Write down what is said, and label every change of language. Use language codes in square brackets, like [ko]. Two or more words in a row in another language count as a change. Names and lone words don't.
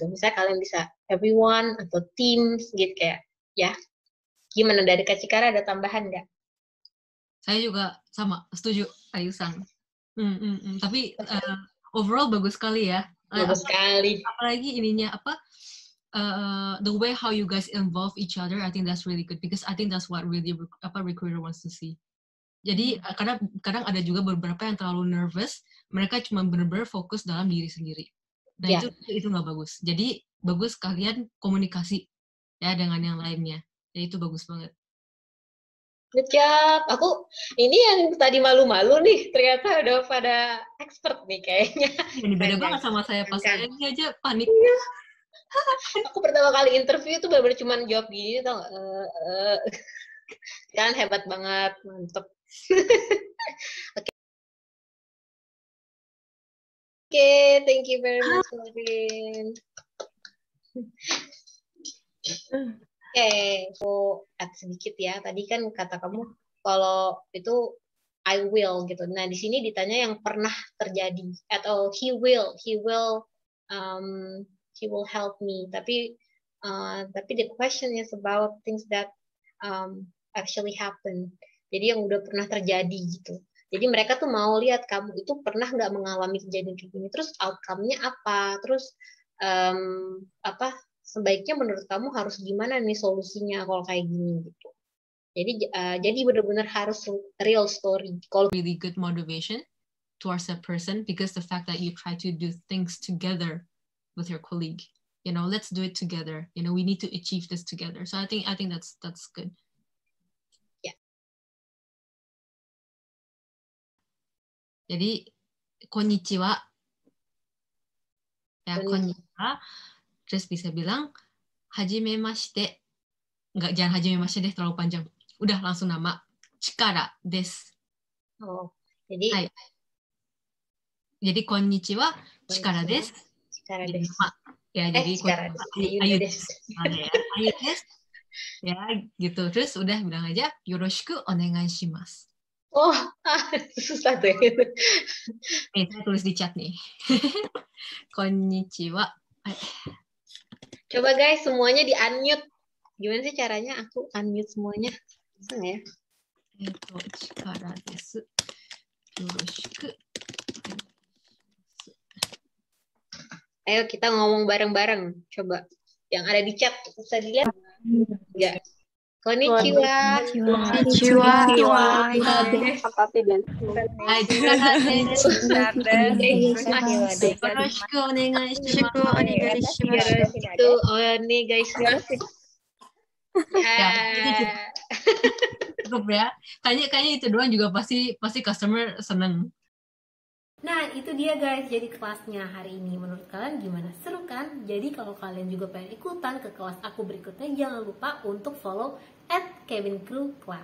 [id] Misalnya kalian bisa everyone atau teams gitu kayak ya. Gimana dari Kak Cikara ada tambahan nggak? Saya juga sama, setuju Ayusan. Tapi overall bagus sekali ya. Bagus sekali. Apalagi ininya [en] the way how you guys involve each other, I think that's really good because I think that's what really recruiter wants to see. [id] Jadi kadang ada juga beberapa yang terlalu nervous, mereka cuma benar-benar fokus dalam diri sendiri. Nah itu nggak bagus. Jadi bagus kalian komunikasi ya dengan yang lainnya. Ya itu bagus banget. [en] Good job. [id] Aku ini yang tadi malu-malu nih, ternyata udah pada expert nih kayaknya. Ini beda banget sama saya pas saya ini aja panik. Aku pertama kali interview tuh bener-bener cuma jawab gini, tau nggak? Kan hebat banget, mantep. Oke, [en] thank you very much, Lauren. [id] Oke, aku add sedikit ya. Tadi kan kata kamu kalau itu [en] I will [id] gitu. Nah di sini ditanya yang pernah terjadi atau [en] he will help me. Tapi the question is about things that actually happen. [id] Jadi yang udah pernah terjadi gitu. Jadi mereka tuh mau lihat kamu itu pernah nggak mengalami kejadian kayak gini. Terus outcome-nya apa? Terus sebaiknya menurut kamu harus gimana nih solusinya kalau kayak gini gitu. Jadi benar-benar harus real story. Kalau [en] really good motivation towards that person because the fact that you try to do things together with your colleague, let's do it together. We need to achieve this together. So I think that's good. Yeah. [id] Jadi konnichiwa. Ya, konnichiwa. Terus bisa bilang hajimemashite. Jangan hajimemashite deh, terlalu panjang. Udah langsung nama Chikara desu. Oh, jadi jadi konnichiwa, Chikara desu. Chikara [ja] desu. [id] Ya, jadi [ja] Chikara desu. Ayu desu. Ayu desu. [id] Ya, gitu. Terus udah bilang aja [ja] yoroshiku onegai shimasu. [id] Oh, susah tuh. Saya tulis di chat nih. Konnichiwa. Coba guys, semuanya di-unmute. Gimana sih caranya aku unmute semuanya? Bisa nggak ya? [ja] Chikara desu. Yoroshiku. [id] Ayo kita ngomong bareng-bareng. Coba. Yang ada di chat, bisa dilihat? Enggak. [ja] Konnichiwa. Konnichiwa. Yoroshiku onegai shimasu. [id] Cukup ya. Kayaknya itu doang juga pasti customer seneng. Nah itu dia guys, jadi kelasnya hari ini menurut kalian gimana? Seru kan? Jadi kalau kalian juga pengen ikutan ke kelas aku berikutnya, jangan lupa untuk follow @kevincrew_class.